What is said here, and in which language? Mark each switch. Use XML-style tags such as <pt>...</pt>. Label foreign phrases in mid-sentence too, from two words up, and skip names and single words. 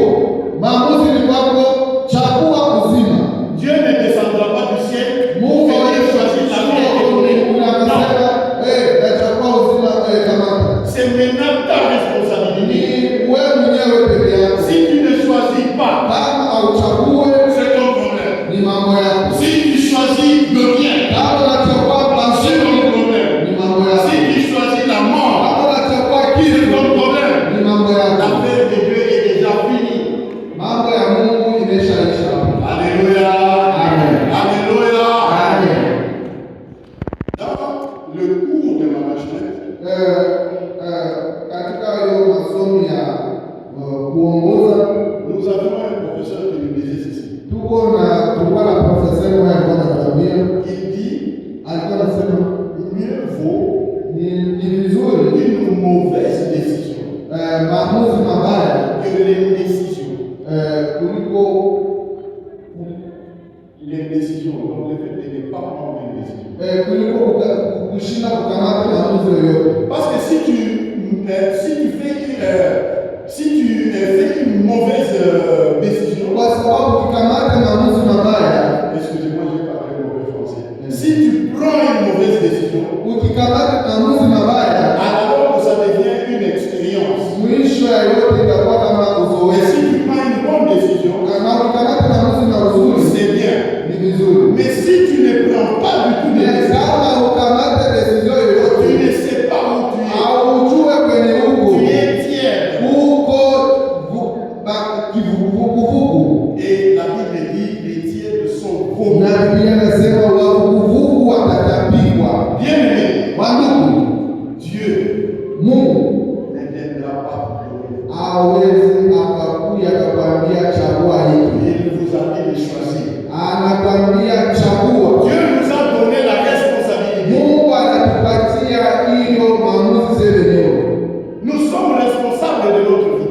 <sw>Maamuzi ni kwako, chagua uzima.</sw> <fr>Dieu ne descendra pas du ciel pour</fr> <sw>Mungu</sw> <fr>venir choisir la vie et te donner. Non,</fr> <sw>nachagua uzima kamata.</sw> <fr>c'est maintenant ta responsabilité.</fr> <sw>Ni wewe mwenyewe peke yako.</sw> <fr>Si tu ne choisis pas,</fr> <sw>Kama auchague</sw> <fr>c'est ton problème.</fr> <sw>ni mambo yako.</sw> <fr>Si tu choisis le bien,</fr> <sw>Kama unachagua</sw> <fr>c'est</fr> <sw>mazuri</sw> <fr>ton problème.</fr> <sw>ni mambo yako.</sw> <fr>Si tu choisis la mort,</fr> <sw>Kama unachagua</sw> <fr>c'est</fr> <sw>kifo</sw> <fr>ton problème.</fr> <sw>ni mambo yako.</sw> <fr>L'affaire de Dieu est déjà finie.</fr> <sw>Mambo ya Mungu imeshaisha.</sw> <fr>Alléluia. Amen. Alléluia. Amen. Dans le cours de ma majesté,</fr> <sw>Katika hiyo masomo ya kuongoza</sw> <fr>nous avons un professeur qui nous disait ceci.</fr> <sw>tulikuwa na profesa mmoja alikuwa anatuambia,</sw> <fr>Il dit,</fr> <sw>alikuwa anasema</sw> <fr>mieux vaut</fr> <sw>ni vizuri</sw> <fr>une mauvaise décision</fr> <sw>maamuzi mabaya</sw> <fr>que l'indécision.</fr> <sw>kuliko</sw> <fr>L'indécision, donc le fait de ne pas prendre une décision.</fr> <sw>kuliko kushinda kukamata maamuzi yoyote.</sw> <fr>Parce que si tu fais une mauvaise décision,</fr> <sw>Kwa sababu ukikamata maamuzi mabaya,</sw> <fr>excusez-moi, je parle un mauvais français. Si tu prends une mauvaise décision,</fr> <sw>ukikamata maamuzi mabaya,</sw> <fr>alors que ça devient une expérience.</fr> <sw>mwisho ya yote itakuwa kama</sw> <fr>Mais</fr> <sw>uzoefu.</sw> <fr>si tu prends une bonne décision,</fr> <sw>Kama ukikamata maamuzi mazuri</sw> <fr>c'est bien.</fr> <sw>ni vizuri.</sw> <fr>Mais si tu ne prends pas du tout de décision,</fr> <sw>Kama ukamata decision</sw> <fr>tu</fr> <sw>yoyote</sw> <fr>ne sais pas où tu es.</fr> <sw>aujue kwenye huko</sw> <fr>Tu es tiède.</fr> <sw>huko kivuguvugu,</sw> <fr>Et la Bible dit les tièdes sont beaux.</fr> <sw>na Biblia inasema wavuguvugu watatapikwa.</sw> <fr>Bien-aimé,</fr> <sw>Wandugu,</sw> <fr>Dieu</fr> <sw>Mungu</sw> <fr>ne viendra pas pour</fr> <sw>hawezi akakuja akakwambia chagua hiki,</sw> <fr>il vous a dit de choisir.</fr> <sw>anakwambia chagua.</sw> <fr>Dieu nous a donné la responsabilité.</fr> <sw>Mungu anatupatia hiyo maamuzi sisi wenyewe.</sw> <fr>Nous sommes responsables de notre vie.</fr>